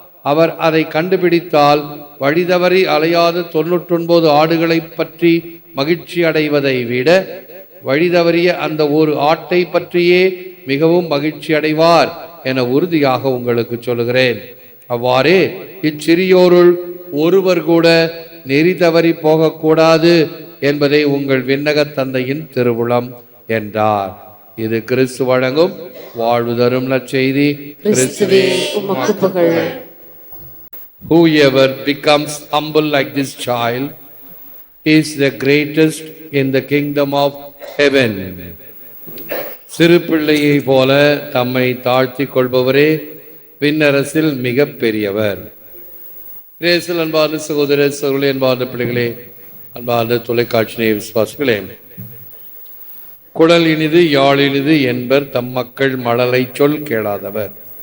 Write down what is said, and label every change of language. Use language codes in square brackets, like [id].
[ta] அவர் அதை கண்டுபிடித்தால் வழி தவறி அலையாத 99 ஆடுகளை பற்றி மகிழ்ச்சி அடைவதை விட வழி தவறிய அந்த ஒரு ஆட்டை பற்றியே மிகவும் மகிழ்ச்சி அடைவார் என உறுதியாக உங்களுக்கு சொல்கிறேன். அவ்வாறே இச்சிறியோருள் ஒருவர் கூட நெறி தவறி போகக்கூடாது என்பதை உங்கள் விண்ணக தந்தையின் திருவுளம் என்றார். இது கிறிஸ்து வழங்கும் வாழ்வு தரும் நற்செய்தி. கிறிஸ்துவே உமக்கு புகழ். [en] Whoever becomes humble like this child is the greatest in the kingdom of heaven. [ta] சிறு பிள்ளையை போல தம்மை தாழ்த்திக் கொள்பவரே விண்ணரசில் மிக பெரியவர். கிரேசில் அன்பார்ந்த சகோதர சகோதரி, அன்பார்ந்த பிள்ளைகளே, அன்பார்ந்த தொலைக்காட்சி நேய விசுவாசிகளே, குழல் இனிது யாழ் இனிது என்பர் தம் மக்கள் மழலை சொல் கேளாதவர்.